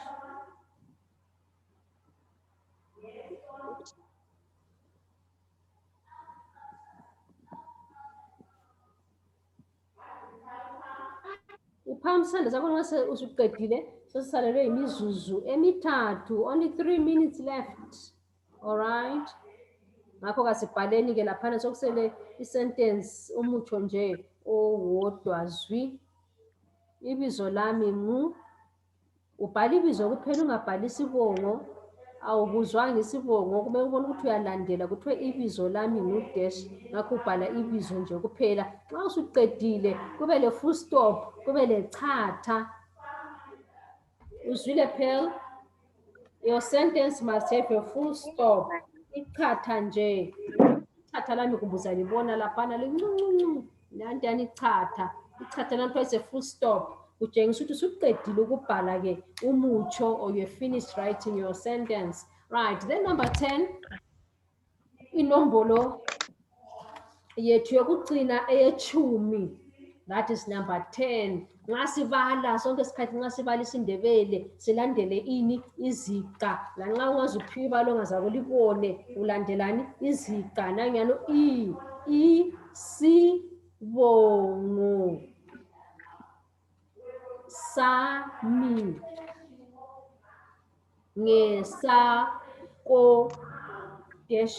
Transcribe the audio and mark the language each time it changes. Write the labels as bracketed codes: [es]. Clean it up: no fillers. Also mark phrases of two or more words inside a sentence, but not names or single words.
[nd] Uphamsana zakho nxa usuqedile sesisalelwe imizuzu emithathu, [en] only 3 minutes left. All right, [nd] ngakho kasibhaleni-ke laphana sokusele isentence umutsho nje owodwa zwi. Ibizo lami ngu, ubhala ibizo kuphela ungabhali isibongo. Awubuzwanga isibongo, kumele ubone ukuthi uyalandela kuthiwe ibizo lami ngu dash, ngakho ubhala ibizo nje kuphela. Nxa usuqedile kube le [en] full stop, [nd] kube le chatha. Uzwile phela? [en] Your sentence must have a full stop. [nd] Ichatha nje. Ichatha lami kubuza libona laphana lincuncu. Nantiyani ichatha. Ichatha lami kuthiwa [en] is a full stop. [nd] kutshengisa ukuthi usuqedile ukubhala ke umutsho [en] or you're finished writing your sentence. Right, then number 10, [nd] inombolo yethu yokugcina eyechumi, [en] that is number 10. [nd] Nxa sibala sonke isikhathi nxa sibala isiNdebele silandele ini? Iziqa. Lanxa ungaze uphiwe ibala ongazake ulibone ulandelani? Iziqa. Nangiyano isibongo sami ngesako dash.